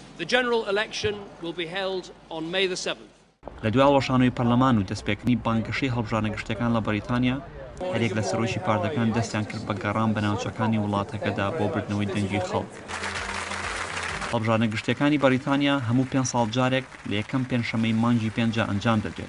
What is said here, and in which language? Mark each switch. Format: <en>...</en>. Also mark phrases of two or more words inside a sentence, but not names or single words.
<en>The general election will be held on May the 7th.</en> <ckb>لە دوای ڕۆژانەوەی پەرلەمان و دەستپێکردنی بانگەشەی هەڵبژارنە گشتیەکان لە بەریتانیا هەرێک لە سەرۆکی پاردەکان دەستیان کرد بە گەڕان بە ناوچەکانی وڵاتەکەدا بۆ بردنەوەی دەنگی خەڵک. هەڵبژارنە گشتیەکانی بەریتانیا هەموو 5 ساڵ جارێک لە یەکەم پێنجشەمەی مانگی پێنجە ئەنجام دەدرێت.</ckb>